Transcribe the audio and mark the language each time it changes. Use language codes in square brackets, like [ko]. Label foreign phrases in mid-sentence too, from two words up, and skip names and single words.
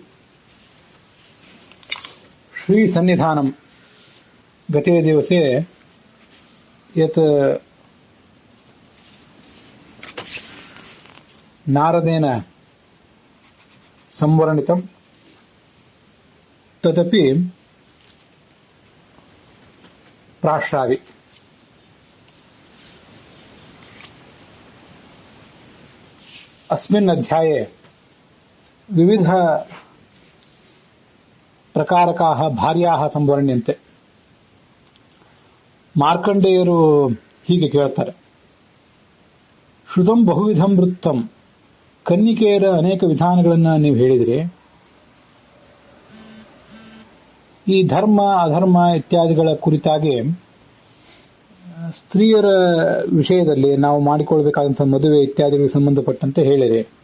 [sa] श्री सन्निधानं गते दिवसे यत् नारदेन संवर्णितं तदपि प्राश्रावि. अस्मिन् अध्याये विविध ಪ್ರಕಾರಕಾಹ ಭಾರ್ಯಾಹ ಸಂವರ್ಣ್ಯಂತೆ. [kn] ಮಾರ್ಕಂಡೇಯರು ಹೀಗೆ ಕೇಳ್ತಾರೆ, [sa] ಶ್ರುತಂ ಬಹುವಿಧಂ ವೃತ್ತಂ, [kn] ಕನ್ನಿಕೆಯರ ಅನೇಕ ವಿಧಾನಗಳನ್ನ ನೀವು ಹೇಳಿದಿರಿ. ಈ ಧರ್ಮ ಅಧರ್ಮ ಇತ್ಯಾದಿಗಳ ಕುರಿತಾಗಿ ಸ್ತ್ರೀಯರ ವಿಷಯದಲ್ಲಿ ನಾವು ಮಾಡಿಕೊಳ್ಬೇಕಾದಂತಹ ಮದುವೆ ಇತ್ಯಾದಿಗಳಿಗೆ ಸಂಬಂಧಪಟ್ಟಂತೆ ಹೇಳಿರಿ.